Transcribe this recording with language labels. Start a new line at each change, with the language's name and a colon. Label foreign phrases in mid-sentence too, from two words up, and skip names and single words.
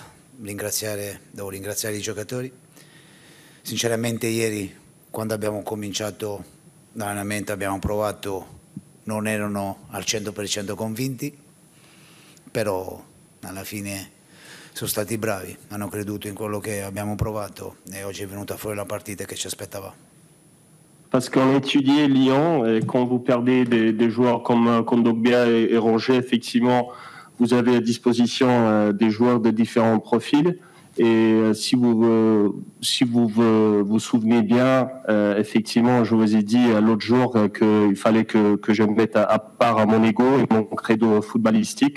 Italian: Devo ringraziare i giocatori. Sinceramente ieri quando abbiamo cominciato l'allenamento abbiamo provato, non erano al 100% convinti, però alla fine sono stati bravi, hanno creduto in quello che abbiamo provato e oggi è venuta fuori la partita che ci aspettava.
French: Parce qu'on étudiait Lyon, et quand vous perdez des joueurs comme Kondogbia et Roger, effectivement, vous avez à disposition des joueurs de différents profils. Et si vous vous souvenez bien, effectivement, je vous ai dit l'autre jour qu'il fallait que je me mette à part à mon ego et mon credo footballistique.